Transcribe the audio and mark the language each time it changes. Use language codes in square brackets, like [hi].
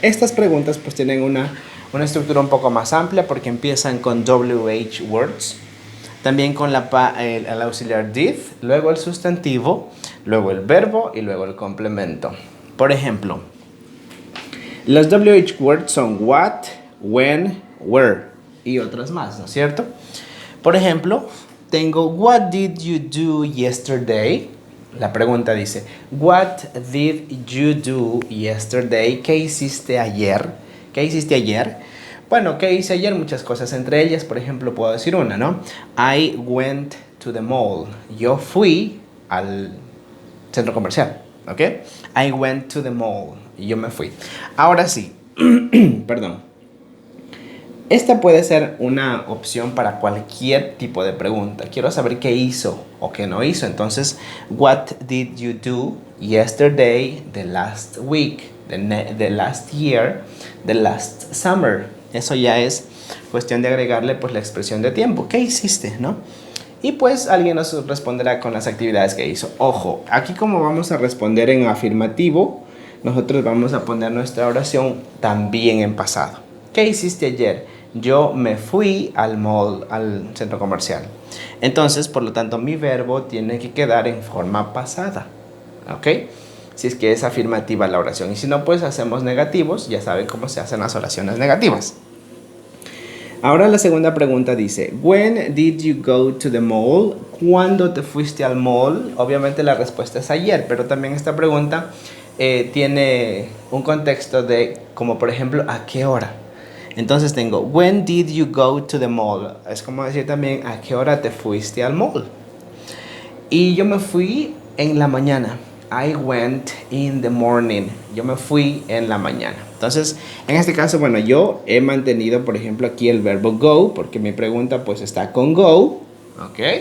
[es] Estas preguntas pues tienen una estructura un poco más amplia porque empiezan con WH words, también con el auxiliar did, luego el sustantivo, luego el verbo y luego el complemento. Por ejemplo, los WH words son what, when, where y otras más, ¿no es cierto? Por ejemplo, tengo [en] what did you do yesterday? [es] La pregunta dice, [en] what did you do yesterday? [es] ¿Qué hiciste ayer? ¿Qué hiciste ayer? Bueno, ¿qué hice ayer? Muchas cosas, entre ellas, por ejemplo, puedo decir una, ¿no? [en] I went to the mall. [es] Yo fui al centro comercial, ¿ok? [en] I went to the mall. [es] Y yo me fui. Ahora sí, perdón. Esta puede ser una opción para cualquier tipo de pregunta. Quiero saber qué hizo o qué no hizo. Entonces, [en] what did you do yesterday, the last week, the last year, the last summer? [es] Eso ya es cuestión de agregarle pues la expresión de tiempo. ¿Qué hiciste, no? Y pues alguien nos responderá con las actividades que hizo. Ojo, aquí como vamos a responder en afirmativo, nosotros vamos a poner nuestra oración también en pasado. ¿Qué hiciste ayer? Yo me fui al mall, al centro comercial. Entonces, por lo tanto, mi verbo tiene que quedar en forma pasada. ¿Ok? Si es que es afirmativa la oración. Y si no, pues hacemos negativos. Ya saben cómo se hacen las oraciones negativas. Ahora la segunda pregunta dice, [en] when did you go to the mall? [es] ¿Cuándo te fuiste al mall? Obviamente la respuesta es ayer, pero también esta pregunta tiene un contexto de, como por ejemplo, ¿a qué hora? Entonces tengo, [en] when did you go to the mall? [es] Es como decir también, ¿a qué hora te fuiste al mall? Y yo me fui en la mañana. [en] I went in the morning. [es] Yo me fui en la mañana. Entonces, en este caso, bueno, yo he mantenido, por ejemplo, aquí el verbo go, porque mi pregunta pues está con go. ¿Ok?